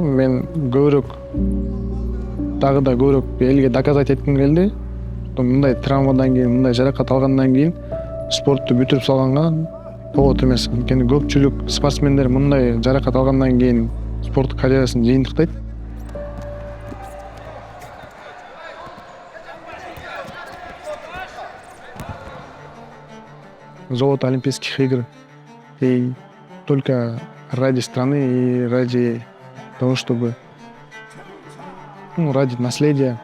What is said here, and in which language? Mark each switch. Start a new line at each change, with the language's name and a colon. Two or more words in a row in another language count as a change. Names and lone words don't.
Kyrgyz: Мен дагы да көбүрөөк элге доказать этким келди. Мындай травмадан кийин, мындай жаракат алгандан кийин спортту бүтүрүп салганга болот эмес. Анткени көпчүлүк спортсмендер мындай жаракат алгандан кийин спорттук карьерасын жыйынтыктайт.
Russian: Золото Олимпийских игр. И только ради страны и ради того, чтобы ради наследия.